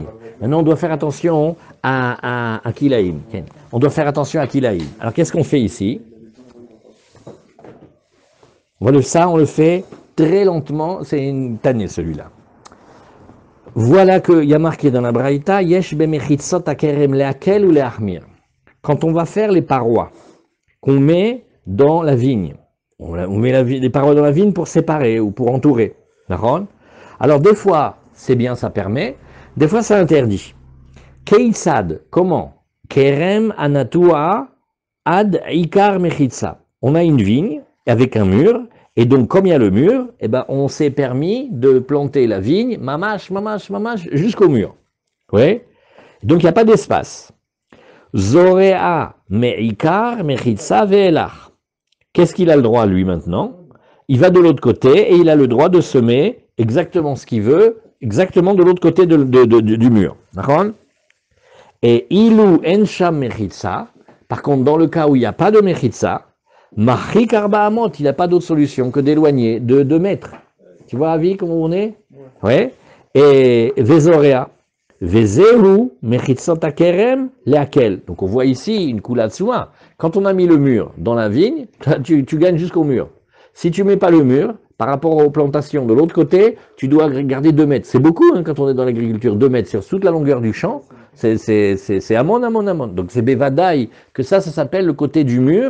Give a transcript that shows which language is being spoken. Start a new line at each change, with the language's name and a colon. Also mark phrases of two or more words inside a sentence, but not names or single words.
French: Maintenant, on doit faire attention à Kilaïm. On doit faire attention à Kilaïm. Alors, qu'est-ce qu'on fait ici? On le fait très lentement. C'est une tannée, celui-là. Voilà qu'il y a marqué dans la Braïta,
Hebrew: יש במחיצות הכרם להקל או להחמיר.
French: Quand on va faire les parois qu'on met dans la vigne, on met les parois dans la vigne pour séparer ou pour entourer. D'accord? Alors des fois, c'est bien, ça permet. Des fois, ça interdit. Keitzad, comment?
Hebrew: כרם הנטוע עד עיקר המחיצה.
French: On a une vigne avec un mur, et donc comme il y a le mur, eh ben, on s'est permis de planter la vigne, mamash, jusqu'au mur. Ouais? Donc il n'y a pas d'espace.
Hebrew: זורע מעיקר המחיצה ואילך.
French: Qu'est-ce qu'il a le droit, lui, maintenant? Il va de l'autre côté et il a le droit de semer exactement ce qu'il veut, exactement de l'autre côté du mur. D'accord? Et
Hebrew: אילו אין שם מחיצה,
French: par contre, dans le cas où il n'y a pas de mechitza,
Hebrew: מרחיק ארבע אמות,
French: il n'a pas d'autre solution que d'éloigner de 2 mètres. Tu vois, Avi, comment on est? Ouais.
Hebrew: Et וזורע, וזהו מחיצות הכרם להקל.
French: Donc on voit ici une kulatsua. Quand on a mis le mur dans la vigne, tu gagnes jusqu'au mur. Si tu mets pas le mur, par rapport aux plantations de l'autre côté, tu dois garder 2 mètres. C'est beaucoup hein, quand on est dans l'agriculture, 2 mètres sur toute la longueur du champ. C'est amon. Donc c'est bevadaï que ça s'appelle le côté du mur.